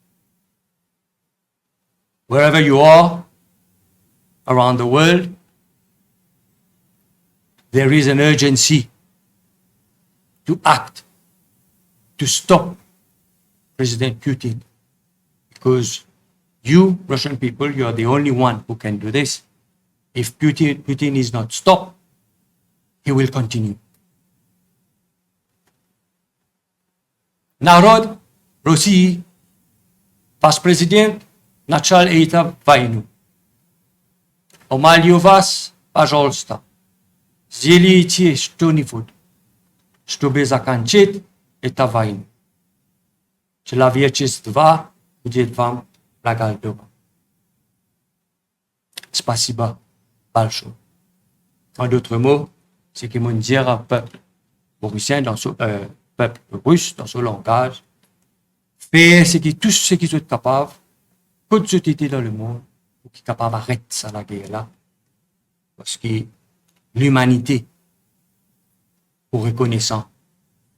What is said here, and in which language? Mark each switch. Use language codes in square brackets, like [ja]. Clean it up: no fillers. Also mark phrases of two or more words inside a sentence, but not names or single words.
[en] Wherever you are around the world, there is an urgency to act, to stop President Putin, because you, Russian people, you are the only one who can do this. If Putin is not stopped, he will continue. [ru] Народ России, ваш президент начал эту войну. Умоляю вас, пожалуйста, сделайте что-нибудь, чтобы закончить эту войну. Человечество будет вам благодарно. Спасибо большое. [fr] En d'autres mots, c'est qu'ils m'ont dit au peuple mauricien, dans son peuple russe, dans son langage, faire tout ce qu'ils sont capables, toute société dans le monde, pour qu'ils soient capables d'arrêter ça, la guerre là. Parce que l'humanité est reconnaissant envers eux.